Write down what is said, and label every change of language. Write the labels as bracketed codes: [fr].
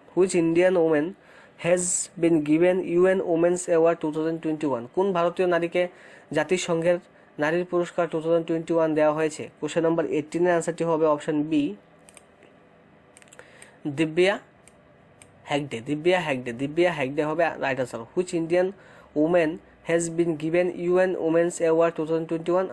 [en] Which Indian woman has been given UN Women's Award 2021? [bn] কোন ভারতীয় নারীকে জাতিসংঘের নারীর পুরস্কার 2021 দেওয়া হয়েছে? কোশ্চেন নাম্বার 18 এর আনসারটি হবে অপশন বি, দিব্যা হেগডে। দিব্যা হেগডে হবে right answer. [en] Which Indian woman has been given UN Women's Award 2021?